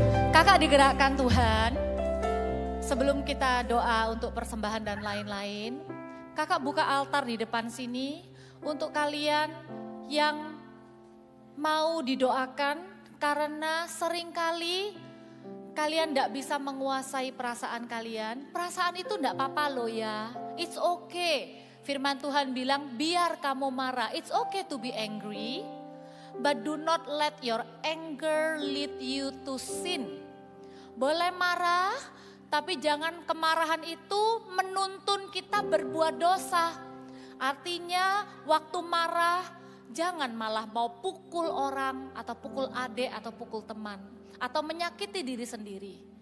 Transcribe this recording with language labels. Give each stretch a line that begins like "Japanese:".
Indonesian: Kakak digerakkan Tuhan. Sebelum kita doa untuk persembahan dan lain-lain, kakak buka altar di depan sini untuk kalian yang mau didoakan karena seringkali kalian tidak bisa menguasai perasaan kalian. Perasaan itu tidak apa-apa loh ya,
English: it's okay.
Indonesian: Firman Tuhan bilang biar kamu marah,
English: it's okay to be angry, but do not let your anger lead you to sin.
Indonesian: Boleh marah, tapi jangan kemarahan itu menuntun kita berbuat dosa. Artinya waktu marah jangan malah mau pukul orang atau pukul adik atau pukul teman. Atau menyakiti diri sendiri.